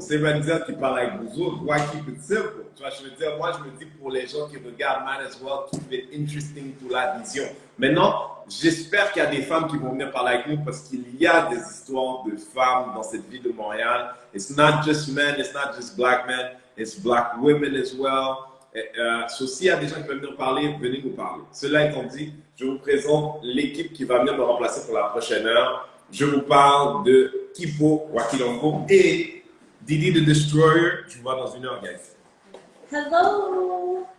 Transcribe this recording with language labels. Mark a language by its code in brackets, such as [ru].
[fr] C'est Renzel qui parle avec vous autres. [en] Why keep it simple? [fr] Tu vois, je veux dire, moi, je me dis pour les gens qui regardent, [en] might as well keep it interesting [fr] pour la vision. Maintenant, j'espère qu'il y a des femmes qui vont venir parler avec nous parce qu'il y a des histoires de femmes dans cette ville de Montréal. [en] It's not just men, it's not just black men, it's black women as well. [fr] So, s'il y a des gens qui veulent venir parler, venez nous parler. Cela étant dit, je vous présente l'équipe qui va venir me remplacer pour la prochaine heure. Je vous parle de Kipo Wakilongo et Didi the Destroyer. Je vous vois dans une heure, guys. [en] Hello!